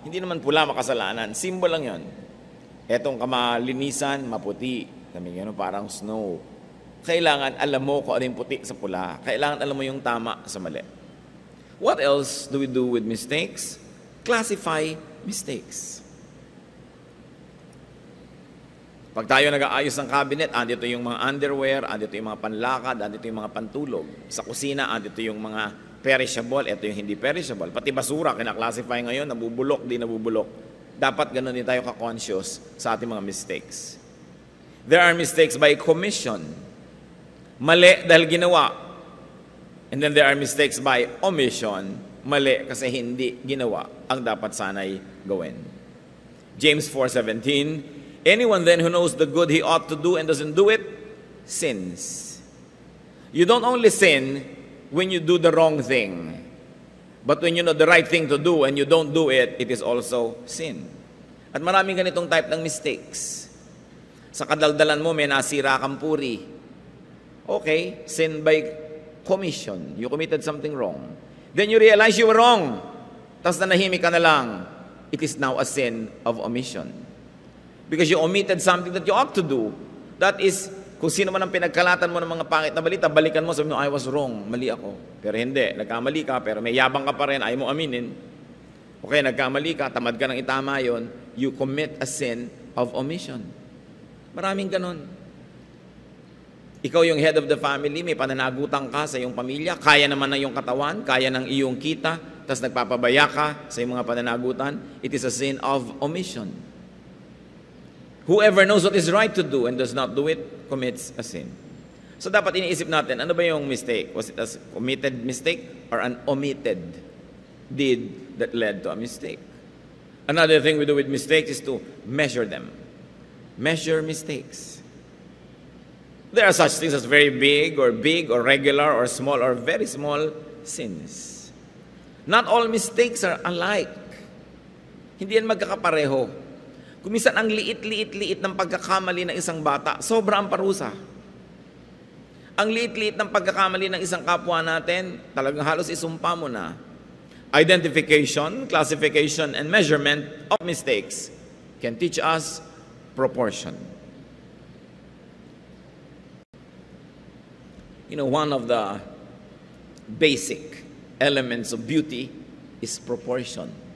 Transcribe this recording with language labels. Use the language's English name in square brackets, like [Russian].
[Filipino] Hindi naman pula makasalanan. Symbol lang yon. Itong kamalinisan, maputi. Kami parang snow. Kailangan alam mo kung ano yung puti sa pula. Kailangan alam mo yung tama sa mali. [English] What else do we do with mistakes? Classify mistakes. [Filipino] Pag tayo nag-aayos ng cabinet, andito yung mga underwear, andito yung mga panlakad, andito yung mga pantulog. Sa kusina, andito yung mga perishable, ito yung hindi perishable. Pati basura, kina-classify ngayon, nabubulok, di nabubulok. Dapat ganun din tayo ka-conscious sa ating mga mistakes. [English] There are mistakes by commission. [Filipino] Mali dahil ginawa. [English] And then there are mistakes by omission. [Filipino] Mali kasi hindi ginawa ang dapat sanay gawin. [English] James 4:17, anyone then who knows the good he ought to do and doesn't do it, sins. You don't only sin when you do the wrong thing, but when you know the right thing to do and you don't do it, it is also sin. [Filipino] At maraming ganitong type ng mistakes. Sa kadaldalan mo, may nasira kang puri. [English] Okay, sin by commission. You committed something wrong. Then you realize you were wrong. [Filipino] Tapos nanahimik ka na lang. [English] It is now a sin of omission. Because you omitted something that you ought to do. [Filipino] That is, kung sino man ang pinagkalatan mo ng mga pangit na balita, balikan mo, sabi mo, [English] I was wrong, [Filipino] mali ako. Pero hindi, nagkamali ka, pero may yabang ka pa rin, ayaw mo aminin. Okay, nagkamali ka, tamad ka nang itama yon, [English] you commit a sin of omission. [Filipino] Maraming ganon. Ikaw yung [English] head of the family, [Filipino] may pananagutan ka sa iyong pamilya, kaya naman ng iyong katawan, kaya ng iyong kita, tapos nagpapabaya ka sa iyong mga pananagutan, [English] it is a sin of omission. Whoever knows what is right to do and does not do it, commits a sin. [Filipino] So dapat iniisip natin, ano ba yung [English] mistake? Was it a committed mistake or an omitted deed that led to a mistake? Another thing we do with mistakes is to measure them. Measure mistakes. There are such things as very big or regular or very small sins. Not all mistakes are alike. [Filipino] Hindi yan magkakapareho. Kung minsan ang liit ng pagkakamali ng isang bata, sobra ang parusa. Ang liit ng pagkakamali ng isang kapwa natin, talagang halos isumpa mo na. [English] Identification, classification, and measurement of mistakes can teach us proportion. You know, one of the basic elements of beauty is proportion.